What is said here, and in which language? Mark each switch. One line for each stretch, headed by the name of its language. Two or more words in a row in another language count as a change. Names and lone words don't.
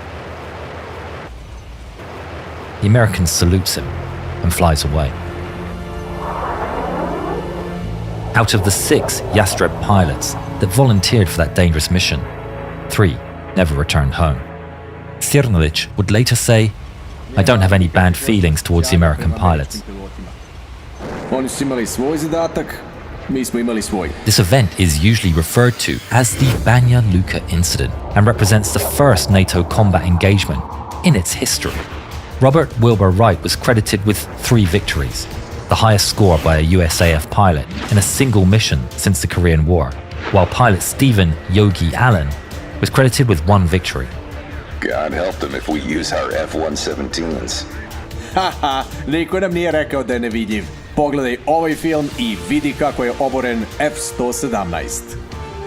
English: The American salutes him and flies away. Out of the 6 Jastreb pilots that volunteered for that dangerous mission, 3 never returned home. Cernalic would later say, "I don't have any bad feelings towards the American pilots."
Serbian: Oni su imali svoj zadatak, mi smo imali svoj.
English: This event is usually referred to as the Banja Luka incident and represents the first NATO combat engagement in its history. Robert Wilbur Wright was credited with 3 victories, the highest score by a USAF pilot in a single mission since the Korean War, while pilot Stephen Yogi Allen was credited with 1 victory. God help them if we use our F-117s.
Serbian: Haha, niko nam nije rekao da je nevidljiv. Pogledaj ovaj film i vidi kako je oboren F-117.